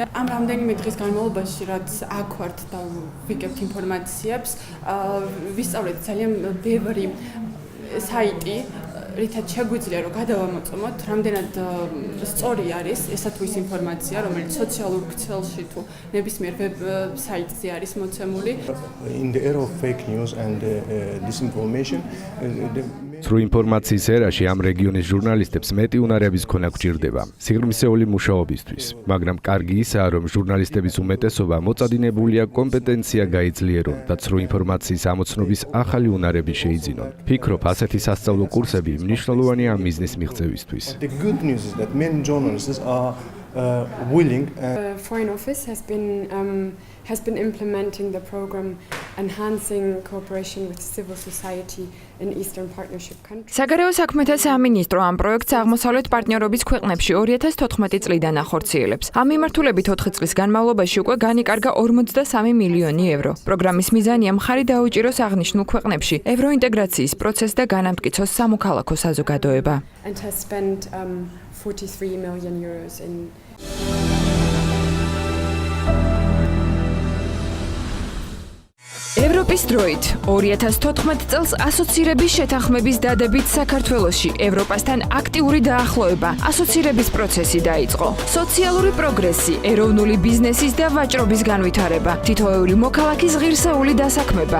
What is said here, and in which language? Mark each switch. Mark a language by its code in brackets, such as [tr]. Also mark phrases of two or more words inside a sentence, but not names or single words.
[ka] ამ რამდენიმე დღის განმავლობაში, რაც აქ ვართ და ვიგებთ ინფორმაციებს, ვისწავლეთ ძალიან ბევრი საიტი, რითაც შეგვიძლია რომ გადავამოწმოთ, რამდენად სწორი არის ესა თუ ის ინფორმაცია, რომელიც სოციალურ ქსელში თუ ნებისმიერ ვებ საიტზე არის მოცემული. [en] In the era of fake news and disinformation, [ka] ცრუ ინფორმაციის ერაში ამ რეგიონის ჟურნალისტებს მეტი უნარების ქონა გვჭირდება სიღრმისეული მუშაობისთვის, მაგრამ კარგი ისაა, რომ ჟურნალისტების უმეტესობა მოწადინებულია კომპეტენცია გაიძლიერონ და ცრუ ინფორმაციის ამოცნობის ახალი უნარები შეიძინონ. ფიქრობ, ასეთი სასწავლო კურსები მნიშვნელოვანია ამ მიზნის მიღწევისთვის. [en] the good news is that many journalists are willing. Foreign Office has been implementing the program enhancing cooperation with civil society in Eastern Partnership countries. [ka] საგარეო საქმეთა სამინისტრო ამ პროექტს აღმოსავლეთ პარტნიორობის ქვეყნებში 2014 წლიდან ახორციელებს. ამ მიმართულებით 4 წლის განმავლობაში უკვე განიკარგა 43 მილიონი ევრო. პროგრამის მიზანია მხარი დაუჭიროს აღნიშნულ ქვეყნებში ევროინტეგრაციის პროცესს და განამტკიცოს სამოქალაქო საზოგადოება. [en] And has spent 43 million euros in [ka] ევროპის დროით 2014 წელს ასოცირების შეთანხმების დადებით საქართველოში ევროპასთან აქტიური დაახლოება, ასოცირების პროცესი დაიწყო. სოციალური პროგრესი, ეროვნული ბიზნესის და ვაჭრობის განვითარება, თითოეული მოქალაქის ღირსეული დასაქმება.